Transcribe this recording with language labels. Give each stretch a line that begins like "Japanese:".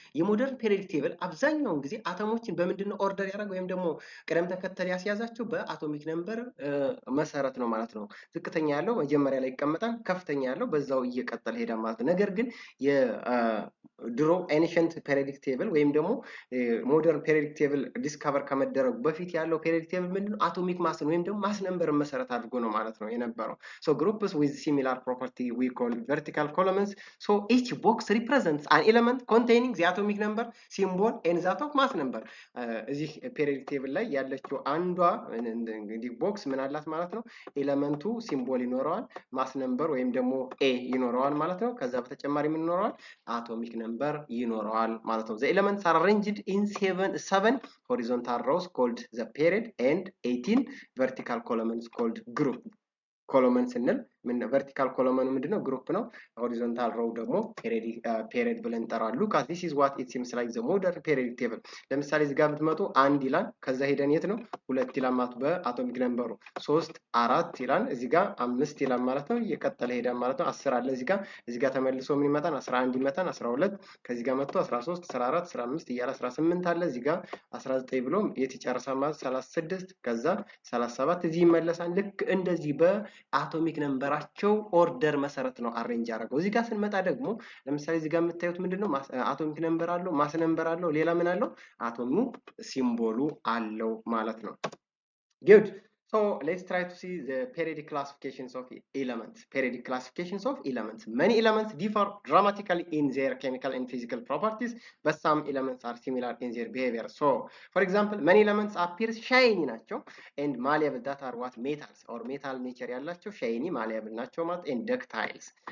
Amharic: የሞደርን ፔሪዮዲክ ቴብል አብዛኛውን ጊዜ አተሞችን በምንድነው ኦርደር ያደረገው ወይም ደግሞ ቅደም ተከተል ያስያዛቸው በአቶሚክ ነምበር መሰረት ነው ማለት ነው። ዝቅተኛ ያለው መጀመሪያ ላይ ይቀመጣል፣ ከፍተኛ ያለው በዛው እየቀጠለ ሄዳል ማለት ነው። ነገር ግን የድሮ ኤንሸንት ፔሪዮዲክ ቴብል ወይም ደግሞ ሞደርን ፔሪዮዲክ ቴብል ዲስከቨር ከመደረጉ በፊት ያለው ፔሪዮዲክ ቴብል ምንድነው? አቶሚክ ማስን ወይም ደግሞ ማስ ነምበርን መሰረት አድርጎ ነው ማለት ነው የነበረው።
English: So groups with similar property we call vertical columns. So each box represents an element containing the atomic number, symbol and that of mass number.
Amharic: እዚህ ፔሪዮዲክ ቴብል ላይ ያለችው አንዷ እንግዲህ ቦክስ ምን አላት ማለት ነው? ኤሌመንቱ ሲምቦል ይኖረዋል፣ ማስ ነምበር ወይም ደግሞ ኤ ይኖረዋል ማለት ነው። ከዛ በተጨማሪ ምን ይኖረዋል? አቶሚክ ነምበር ይኖረዋል ማለት ነው።
English: The elements are arranged in seven horizontal rows called the period and 18 vertical columns called group.
Amharic: ኮሎመን ስንል ምን ቨርቲካል ኮሎመኑ ምንድነው? ግሩፕ ነው። ሆሪዞንታል ሮው ደግሞ ፔሪድ ብለን እንጠራለን።
English: ሉክ አት this is what it seems like the modern periodic table.
Amharic: ለምሳሌ እዚህ ጋር ብትመጡ 1 ይላል፣ ከዛ ሄደን የት ነው 2 ይላል ማለት በአቶሚክ ነምበሩ 3 4 ይላል፣ እዚህ ጋር 5 ይላል ማለት ነው። እየቀጠለ ሄዳል ማለት ነው። 10 አለ እዚህ ጋር ተመልሶ ምን ይመጣል? 11 ይመጣል፣ 12 ከዚህ ጋር መጥቶ 13 14 15 እያለ 18 አለ፣ እዚህ ጋር 19 ብሎ የት ይጨርሳል ማለት 36 ከዛ 37 እዚህ ይመለሳል። ልክ እንደዚህ በአቶሚክ ነምበር በነበራቸው ኦርደር መሰረት ነው አሬንጅ ያደረገው። እዚህ ጋር ስንመጣ ደግሞ ለምሳሌ እዚህ ጋር የምታዩት ምንድነው አቶሚክ ነምበር አለው፣ ማስ ነምበር አለው፣ ሌላ ምን አለው? አቶሙ ሲምቦሉ አለው ማለት ነው። good.
English: So let's try to see the periodic classifications of elements. Periodic classifications of elements. Many elements differ dramatically in their chemical and physical properties, but some elements are similar in their behavior. So, for example, many elements appear shiny nacho and malleable, that are what metals or metal nature yallacho, shiny, malleable nacho mat, and ductiles.